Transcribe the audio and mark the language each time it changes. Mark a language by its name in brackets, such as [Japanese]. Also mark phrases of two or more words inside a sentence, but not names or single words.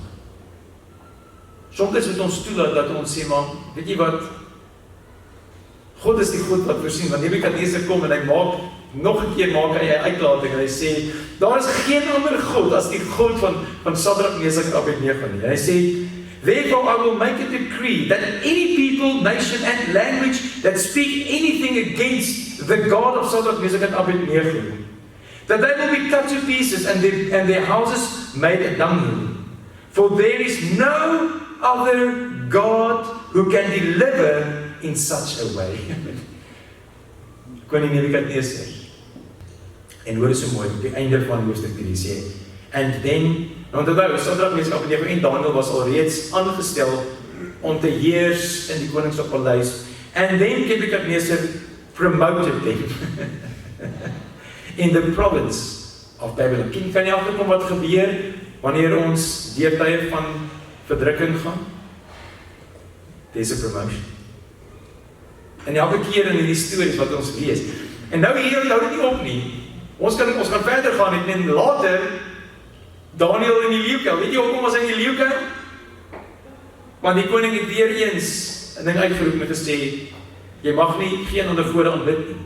[Afrikaans] Soms moet ons toelaat dat ons sê, maar weet jy wat, God is die God wat voorsien, want Nebukadneser kom en hy maak, nog 'n keer maak hy 'n uitlating en hy sê, daar is geen ander God as die God van Sadrak, Mesach en Abednego nie. Hy sê, [English] therefore I will make a decree that any people, nation and language that speak anything against the God of Sadrak, Mesach and Abednego, that they will be cut to pieces and their houses made a dunghill. For there is no other God who can deliver in such a way. [Afrikaans] Koning Nebukadneser. En hoor so mooi, op die einde van hoofstuk 3 sê, [English] and then, [Afrikaans] want onthou, Sadrak, Mesach en Daniël was alreeds aangestel om te heers in die koningspaleis, [English] And then Nebuchadnezzar promoted them in the province of Babylon. [Afrikaans] Kan jy agterkom wat gebeur wanneer ons deur tye van verdrukking gaan? [English] There's a promotion. [Afrikaans] En elke keer in hierdie stories wat ons lees. En nou hier hou dit nie op nie. Ons kan verder gaan en later Daniel in die leeukuil. Weet jy hoekom was hy in die leeukuil? Want die koning het weer eens 'n ding uitgeroep met gesê, jy mag nie geen ander gode aanbid nie.